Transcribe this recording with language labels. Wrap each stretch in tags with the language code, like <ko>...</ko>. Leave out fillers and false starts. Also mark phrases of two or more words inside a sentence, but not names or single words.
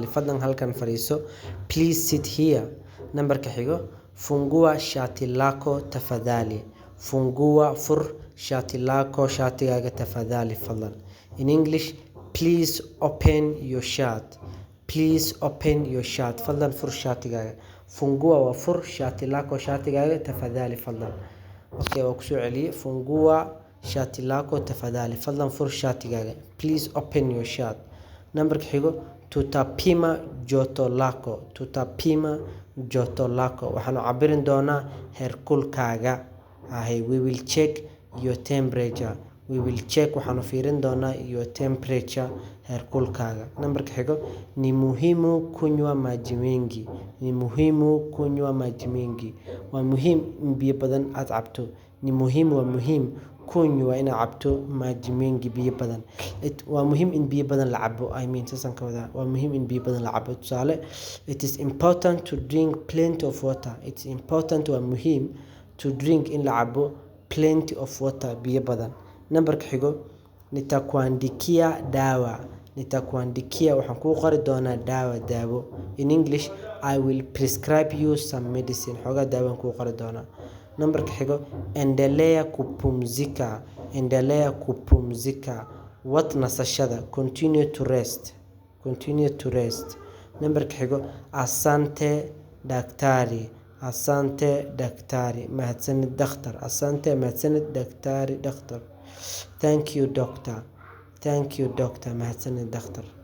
<so>Fadlan halkan fadhiiso.</so> <en>Please sit here.</en> <so>Nambarka xigo,</so> <sw>fungua shati lako tafadhali.</sw> <so>Fur</so> <sw>shati lako,</sw> <so>shatigaaga tafadhali fadlan.</so> <en>In English, please open your shirt.</en> <so>Fadlan fur shatigaaga. Fungua waa fur,</so> <sw>shati lako</sw> <so>shatigaaga tafadhali fadlan. Okay, waa kusoo celiyay.</so> <sw>Fungua shati lako tafadhali.</sw> <so>Fadlan fur shatigaaga.</so> <en>Please open your shirt.</en> <so>Nambarka xigo,</so> <sw>tutapima joto lako.</sw> <so>Waxaanu cabirin doonaa heerkulkaaga.</so> <en>We will check your temperature.</en> <so>Waxaanu fiirin doonaa</so> <en>your temperature,</en> <so>heerkulkaaga. Nambarka xigo,</so> <sw>ni muhimu kunywa maji mengi.</sw> <so>Waa muhiim in biyo badan aad cabto.</so> <sw>Ni muhimu</sw> <so>waa muhiim.</so> <sw>Kunywa</sw> <so>ina cabto</so> <sw>maji mengi,</sw> <so>biyo badan. Waa muhiim in biyo badan la cabo. Sasan ka wadaa. Waa muhiim in biyo badan la cabo. Tusaale,</so> <en>it is important to drink plenty of water.</en> <so>Waa muhiim</so> <en>to drink</en> <so>in la cabo</so> <en>plenty of water,</en> <so>biyo badan. Nambarka xigo,</so> <sw>nitakuandikia dawa.</sw> <so>Waxaan kuu qori doonaa daawo.</so> <en>In English, I will prescribe you some medicine.</en> <so>Xoogaa daawaan kuu qori doonaa. Nambarka xigo,</so> <sw>endelea kupumzika.</sw> <so>Wad nasashada.</so> <en>Continue to rest.</en> <so>Nambarka xigo,</so> <sw>asante daktari.</sw> <so>Mahadsanid dhakhtar. Mahadsanid daktari.</so> <en>Thank you doctor.</en> <so>Mahadsanid dhakhtar.</so>